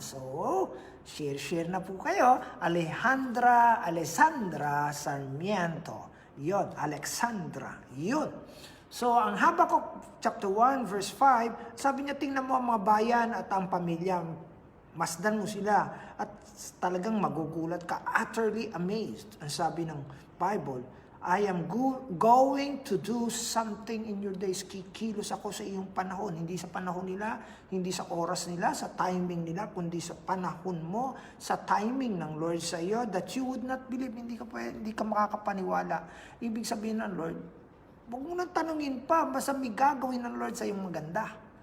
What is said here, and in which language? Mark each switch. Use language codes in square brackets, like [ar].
[tl] So, share na po kayo. Alessandra Sarmiento. Yun, Alexandra. Yun. So, ang Habakkuk chapter 1 verse 5, sabi niya, tingnan mo ang mga bayan at ang pamilya. Masdan mo sila at talagang magugulat ka. [en] Utterly amazed. [tl] Ang sabi ng Bible, [en] I am going to do something in your days. [tl] Kikilos ako sa iyong panahon. Hindi sa panahon nila, hindi sa oras nila, sa timing nila, kundi sa panahon mo, sa timing ng Lord sa iyo, [en] that you would not believe, [tl] hindi ka makakapaniwala. Ibig sabihin ng Lord, huwag mo nang tanungin pa, basta may gagawin ng Lord sa iyong maganda.